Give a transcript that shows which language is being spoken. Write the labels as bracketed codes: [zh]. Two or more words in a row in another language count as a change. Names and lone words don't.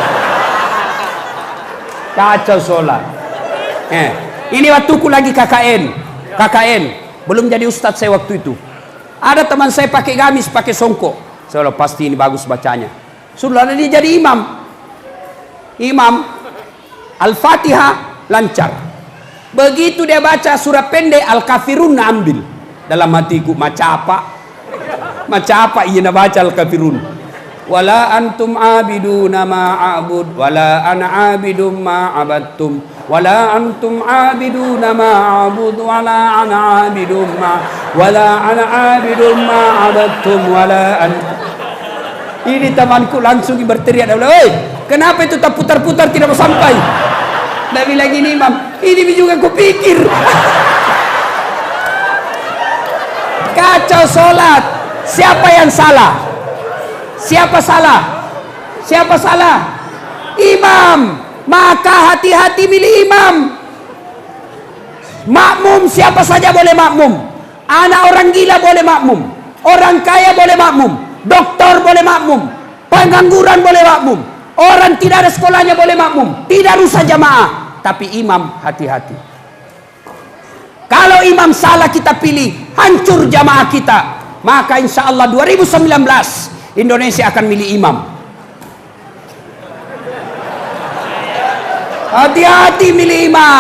[id] Kacau sholat. Ini waktu ku lagi KKN, belum jadi ustadz saya waktu itu. Ada teman saya pakai gamis, pakai songkok. Saya bilang, pasti ini bagus bacanya. Sudah dia jadi imam. Al-Fatihah lancar. Begitu dia baca surah pendek Al-Kafirun, nak ambil. [ms] Dalam hatiku, macam apa ia nak baca Al-Kafirun. [ar] ولا أنتم عابدون ما أعبد ولا أنا عابد ما عبدتم ولا أنتم عابدون ما أعبد ولا أنا عابد ما عبدتم ولا أنتم. [id] Ini temanku langsung berteriak, "Oi, kenapa itu tak putar-putar tidak sampai?" Dia bilang gini, imam, ini juga kupikir. Kacau sholat. Siapa yang salah? Siapa salah? Imam. Maka hati-hati milih imam. Makmum siapa saja boleh makmum. Anak orang gila boleh makmum. Orang kaya boleh makmum, doktor boleh makmum, pengangguran boleh makmum, orang tidak ada sekolahnya boleh makmum, tidak rusak jamaah. Tapi imam hati-hati. Kalau imam salah kita pilih, hancur jamaah kita. Maka [ar] إن شاء الله [id] 2019 Indonesia akan milih imam. Hati-hati milih imam.